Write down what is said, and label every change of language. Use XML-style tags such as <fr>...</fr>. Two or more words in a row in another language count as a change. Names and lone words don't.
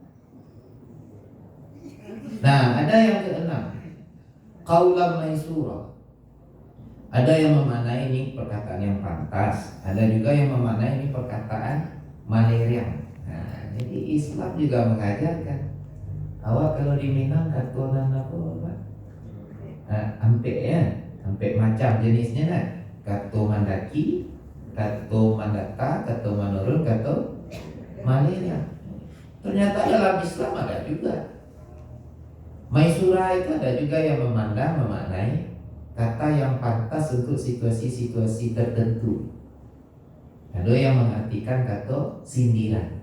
<id>Nah, ada yang keenam,</id> <ar>قولا ميسورا.</ar> <id>Ada yang memaknai ini perkataan yang pantas, ada juga yang memaknai ini perkataan maleriang. Nah, jadi Islam juga mengajarkan.</id> <min>Awak kalau di Minang katonan apa? Ampek macam jenisnya kan. Kato mandaki, kato mandata, kato manurun, kato malaria.</min> <id>Ternyata dalam Islam ada juga. Maisura itu ada juga yang memaknai kata yang pantas untuk situasi-situasi tertentu. Ada yang mengartikan kata sindiran.</id>